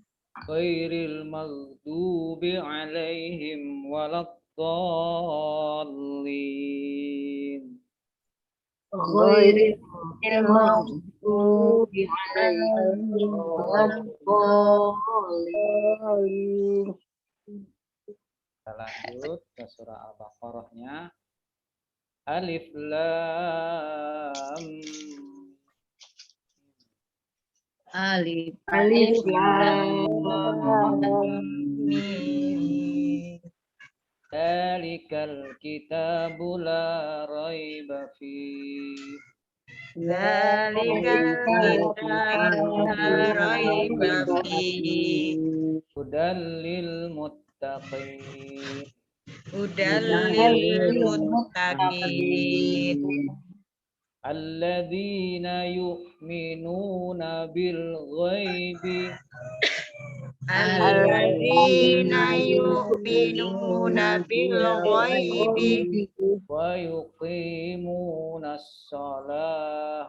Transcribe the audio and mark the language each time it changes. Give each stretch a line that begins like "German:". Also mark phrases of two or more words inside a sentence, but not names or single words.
Arabic: غير المغضوب عليهم ولا الضالين. غير المغضوب عليهم ولا الضالين.
Indonesian: Kita lanjut ke surah Al-Baqarah-nya.
Arabic: ألف لام Alif لام ميم. ذلك الكتاب لا ريب فيه. ذلك الكتاب لا ريب فيه. هدى للمتقين. هدى للمتقين. الذين يؤمنون بالغيب الذين يؤمنون بالغيب ويقيمون الصلاة